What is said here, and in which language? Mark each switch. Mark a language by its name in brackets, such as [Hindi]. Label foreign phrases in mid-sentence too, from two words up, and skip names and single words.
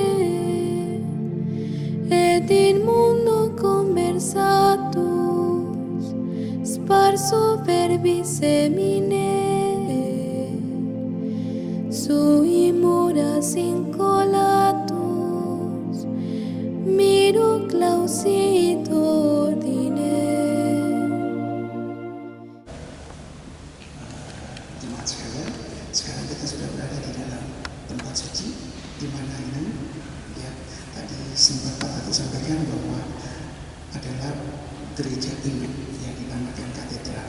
[Latin] et in mundo conversatus, sparso verbis semine, sui muras incolatus, miro clausit ordine. [Indonesian] Jemaat sekalian, sekarang kita sudah berada di dalam tempat suci, di mana ini, ya, tadi sempat Pak Tatu sampaikan bahwa adalah gereja ini yang dinamakan katedral.